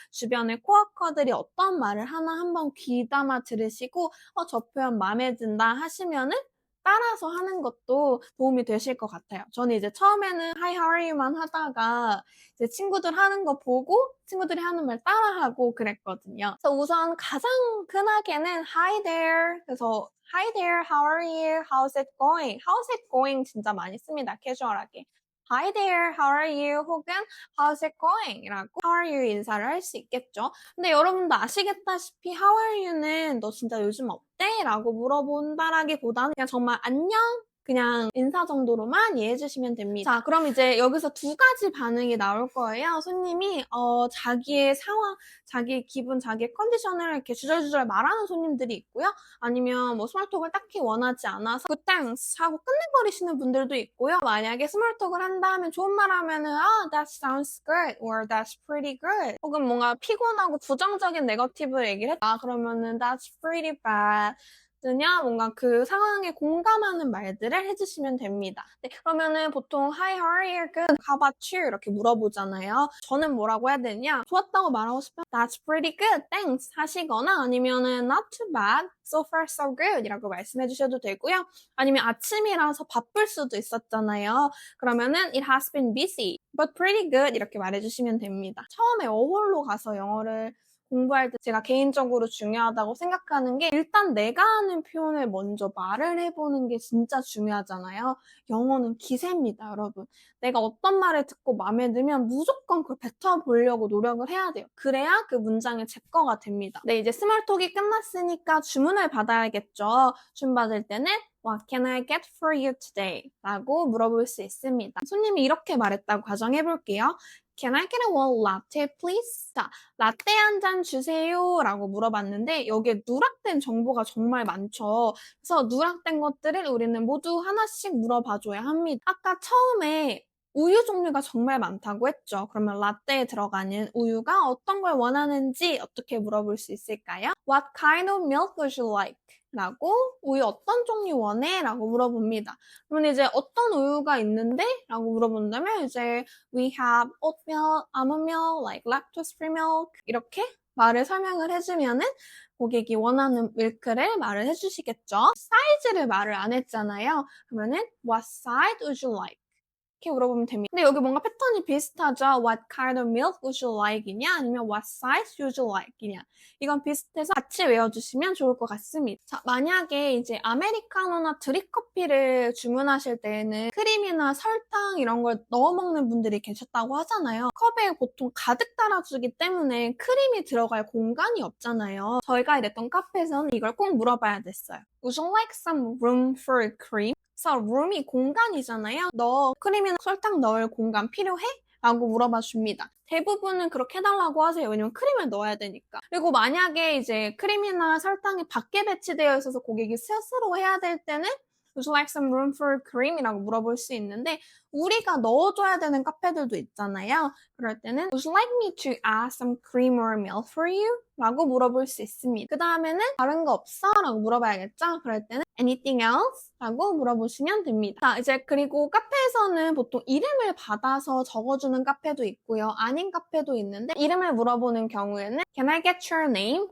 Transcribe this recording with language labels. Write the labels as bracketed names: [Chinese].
[Korean] 주변에 코워커들이 어떤 말을 하나 한번 귀담아 들으시고 저 표현 마음에 든다 하시면은 따라서 하는 것도 도움이 되실 것 같아요. 저는 이제 처음에는 [English] Hi, how are you [Korean] 만 하다가 이제 친구들 하는 거 보고 친구들이 하는 말 따라하고 그랬거든요. 그래서 우선 가장 흔하게는 [English] Hi there. [Korean] 그래서 [English] Hi there, how are you? How's it going? How's it going [Korean] 진짜 많이 씁니다. 캐주얼하게. [English] Hi there, how are you? [Korean] 혹은 [English] How's it going? [Korean] 이라고 [English] How are you [Korean] 인사를 할 수 있겠죠. 근데 여러분도 아시겠다시피 How are you는 너 진짜 요즘 어때? 라고 물어본다라기보다는 그냥 정말 안녕? 그냥 인사 정도로만 이해해 주시면 됩니다. 자, 그럼 이제 여기서 두 가지 반응이 나올 거예요. 손님이 자기의 상황, 자기 기분, 자기의 컨디션을 이렇게 주절주절 말하는 손님들이 있고요. 아니면 뭐 스몰톡을 딱히 원하지 않아서 [English] good thanks [Korean] 하고 끝내버리시는 분들도 있고요. 만약에 스몰톡을 한다 하면 좋은 말 하면은 [English] that sounds good or that's pretty good [Korean] 혹은 뭔가 피곤하고 부정적인 네거티브 얘기를 했다 그러면은 [English] that's pretty bad [Korean] 냐 뭔가 그 상황에 공감하는 말들을 해주시면 됩니다. 네, 그러면은 보통 [English] Hi, how are you? Good. How about you? [Korean] 이렇게 물어보잖아요. 저는 뭐라고 해야 되냐? 좋았다고 말하고 싶으면 [English] That's pretty good, thanks [Korean] 하시거나 아니면은 [English] Not too bad, so far so good [Korean] 이라고 말씀해 주셔도 되고요. 아니면 아침이라서 바쁠 수도 있었잖아요. 그러면은 [English] It has been busy, but pretty good [Korean] 이렇게 말해주시면 됩니다. 처음에 어홀로 가서 영어를 공부할 때 제가 개인적으로 중요하다고 생각하는 게 일단 내가 하는 표현을 먼저 말을 해보는 게 진짜 중요하잖아요. 영어는 기세입니다, 여러분. 내가 어떤 말을 듣고 마음에 들면 무조건 그걸 뱉어보려고 노력을 해야 돼요. 그래야 그 문장이 제 거가 됩니다. 네, 이제 스몰톡이 끝났으니까 주문을 받아야겠죠. 주문 받을 때는 [English] What can I get for you today? [Korean] 라고 물어볼 수 있습니다. 손님이 이렇게 말했다고 가정해볼게요. [English] Can I get a one latte, please? [Korean] 자, 라떼 한 잔 주세요 라고 물어봤는데 여기에 누락된 정보가 정말 많죠. 그래서 누락된 것들을 우리는 모두 하나씩 물어봐줘야 합니다. 아까 처음에 우유 종류가 정말 많다고 했죠. 그러면 라떼에 들어가는 우유가 어떤 걸 원하는지 어떻게 물어볼 수 있을까요? [English] What kind of milk would you like? [Korean] 라고 우유 어떤 종류 원해? 라고 물어봅니다. 그러면 이제 어떤 우유가 있는데? 라고 물어본다면 이제 [English] we have oat milk, almond milk, like lactose free milk [Korean] 이렇게 말을 설명을 해주면은 고객이 원하는 밀크를 말을 해주시겠죠. 사이즈를 말을 안 했잖아요. 그러면은 [English] what size would you like? [Korean] 이렇게 물어보면 됩니다. 근데 여기 뭔가 패턴이 비슷하죠? [English] What kind of milk would you like? [Korean] 이냐? 아니면 [English] what size would you like? [Korean] 이냐? 이건 비슷해서 같이 외워주시면 좋을 것 같습니다. 자, 만약에 이제 아메리카노나 드립커피를 주문하실 때에는 크림이나 설탕 이런 걸 넣어 먹는 분들이 계셨다고 하잖아요. 컵에 보통 가득 따라주기 때문에 크림이 들어갈 공간이 없잖아요. 저희가 일했던 카페에서는 이걸 꼭 물어봐야 됐어요. [English] Would you like some room for cream? [Korean] 그래서 room이 공간이잖아요. 너 크림이나 설탕 넣을 공간 필요해? 라고 물어봐 줍니다. 대부분은 그렇게 해달라고 하세요. 왜냐면 크림을 넣어야 되니까. 그리고 만약에 이제 크림이나 설탕이 밖에 배치되어 있어서 고객이 스스로 해야 될 때는 [English] Would you like some room for cream? [Korean] 이라고 물어볼 수 있는데 우리가 넣어줘야 되는 카페들도 있잖아요. 그럴 때는 [English] Would you like me to add some cream or milk for you? [Korean] 라고 물어볼 수 있습니다. 그 다음에는 다른 거 없어? 라고 물어봐야겠죠? 그럴 때는 [English] Anything else? [Korean] 라고 물어보시면 됩니다. 자, 이제 그리고 카페에서는 보통 이름을 받아서 적어주는 카페도 있고요. 아닌 카페도 있는데 이름을 물어보는 경우에는 [English] Can I get your name?